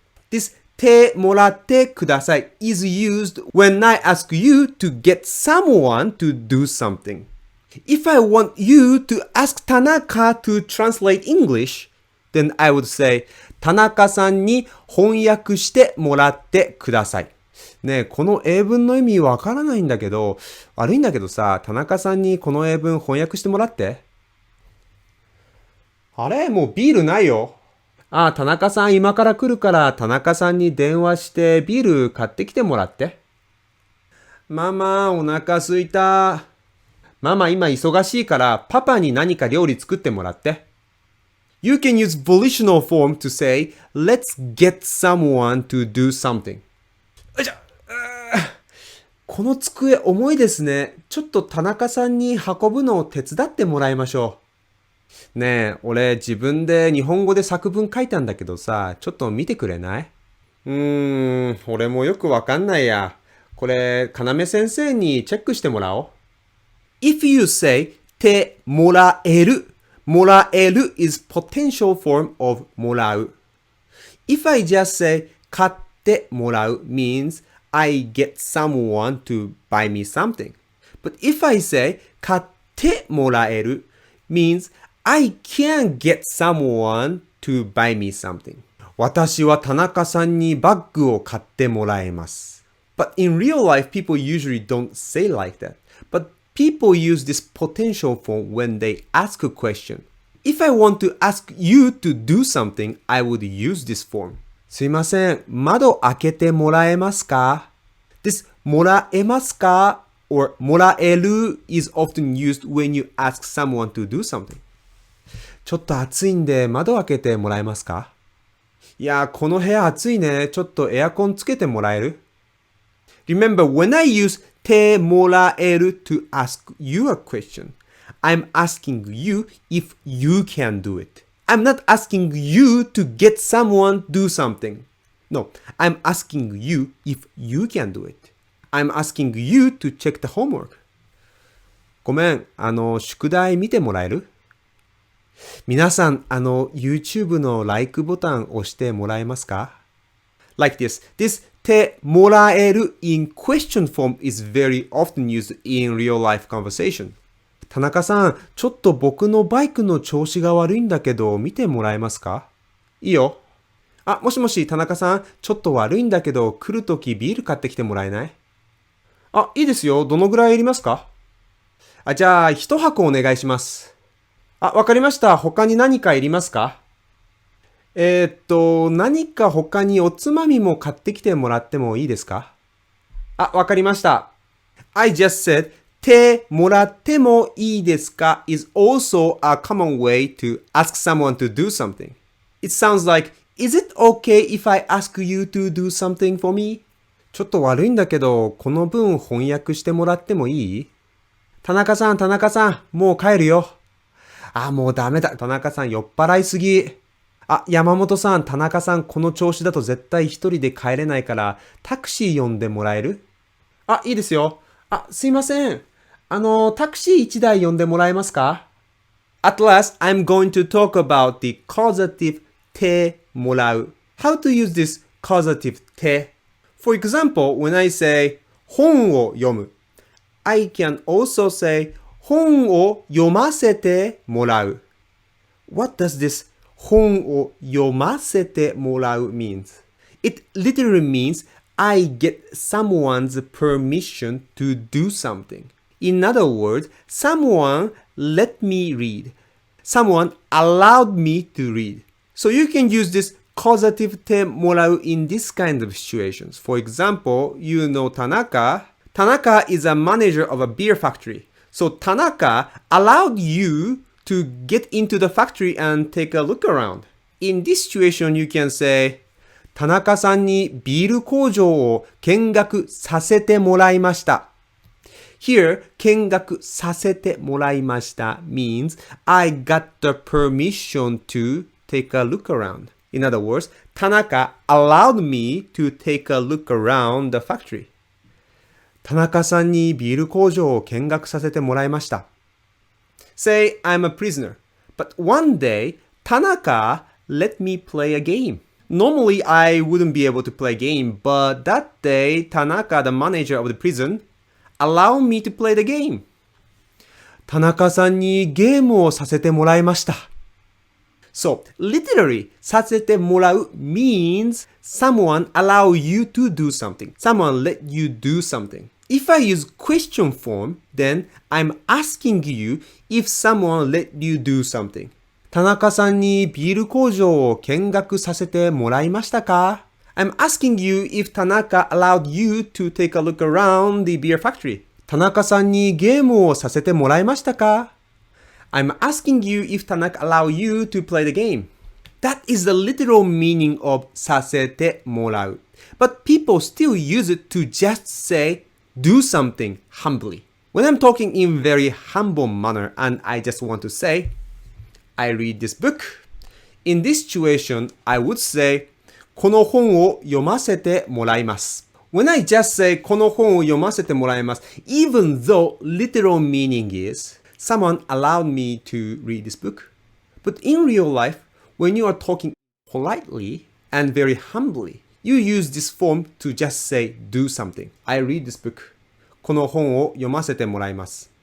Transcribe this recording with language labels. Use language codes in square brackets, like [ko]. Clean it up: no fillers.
[en] This てもらってください is used when I ask you to get someone to do something. If I want you to ask Tanaka to translate English, then I would say, [ja] 田中さんに翻訳してもらってください。ねえ、この英文の意味わからないんだけど、悪いんだけどさ、田中さんにこの英文翻訳してもらって。あれ？もうビールないよ。ああ、田中さん今から来るから田中さんに電話してビール買ってきてもらって。ママ、お腹すいた。ママ今忙しいからパパに何か料理作ってもらって。 [en] You can use volitional form to say, let's get someone to do something. [ja] この机重いですね。ちょっと田中さんに運ぶのを手伝ってもらいましょう。ねえ、俺自分で日本語で作文書いたんだけどさ、ちょっと見てくれない？俺もよくわかんないや。これ、かなめ先生にチェックしてもらおう。 [en] If you say てもらえる、もらえる is potential form of もらう。 If I just say 買ってもらう means I get someone to buy me something. But if I say 買ってもらえる means I can get someone to buy me something. [ja] 私は田中さんにバッグを買ってもらえます。 [en] But in real life, people usually don't say like that. But people use this potential form when they ask a question. If I want to ask you to do something, I would use this form. [ja] すいません、窓開けてもらえますか？ [en] This もらえますか or もらえる is often used when you ask someone to do something. [ja] ちょっと暑いんで窓開けてもらえますか？いや、この部屋暑いね。ちょっとエアコンつけてもらえる？ [en] Remember, when I use てもらえる to ask you a question, I'm asking you if you can do it. I'm not asking you to get someone do something. No, I'm asking you if you can do it. I'm asking you to check the homework. [ja] ごめん、宿題見てもらえる？皆さん、YouTube の like ボタン押してもらえますか？ [en] Like this. This てもらえる in question form is very often used in real life conversation. [ja] 田中さん、ちょっと僕のバイクの調子が悪いんだけど、見てもらえますか？いいよ。あ、もしもし、田中さん、ちょっと悪いんだけど、来るときビール買ってきてもらえない？あ、いいですよ。どのぐらいいりますか？あ、じゃあ、一箱お願いします。あ、わかりました。他に何かいりますか？何か他におつまみも買ってきてもらってもいいですか？あ、わかりました。 [en] I just said, てもらってもいいですか is also a common way to ask someone to do something. It sounds like, is it okay if I ask you to do something for me? [ja] ちょっと悪いんだけど、この文翻訳してもらってもいい？田中さん、もう帰るよ。あ、もうダメだ。田中さん酔っ払いすぎ。あ、山本さん、田中さん、この調子だと絶対一人で帰れないから、タクシー呼んでもらえる？あ、いいですよ。あ、すいません。タクシー一台呼んでもらえますか？ [en] At last, I'm going to talk about the causative てもらう. How to use this causative て. For example, when I say 本を読む, I can also say 本を読ませてもらう. What does this 本を読ませてもらう means? It literally means I get someone's permission to do something. In other words, someone let me read. Someone allowed me to read. So you can use this causative てもらう in this kind of situations. For example, you know Tanaka. Tanaka is a manager of a beer factory. So Tanaka allowed you to get into the factory and take a look around. In this situation, you can say, [ja] 田中さんにビール工場を見学させてもらいました。 [en] Here, 見学させてもらいました means I got the permission to take a look around. In other words, Tanaka allowed me to take a look around the factory. [ja] 田中さんにビール工場を見学させてもらいました。 [en] Say I'm a prisoner, but one day Tanaka let me play a game. Normally I wouldn't be able to play a game, but that day Tanaka, the manager of the prison, allowed me to play the game. [ja] 田中さんにゲームをさせてもらいました。 [en] So, literally, させてもらう means someone allow you to do something. Someone let you do something. If I use question form, then I'm asking you if someone let you do something. [ja] 田中さんにビール工場を見学させてもらいましたか？ [en] I'm asking you if Tanaka allowed you to take a look around the beer factory. [ja] 田中さんにゲームをさせてもらいましたか？ [en] I'm asking you if Tanaka allowed you to play the game. That is the literal meaning of させてもらう. But people still use it to just say, do something humbly. When I'm talking in very humble manner and I just want to say, I read this book. In this situation, I would say, [ja] この本を読ませてもらいます。 [en] When I just say, [ja] この本を読ませてもらいます、 [en] even though literal meaning is, someone allowed me to read this book. But in real life, when you are talking politely and very humbly, you use this form to just say, do something. I read this book. [ja] この本を読ませてもらいます。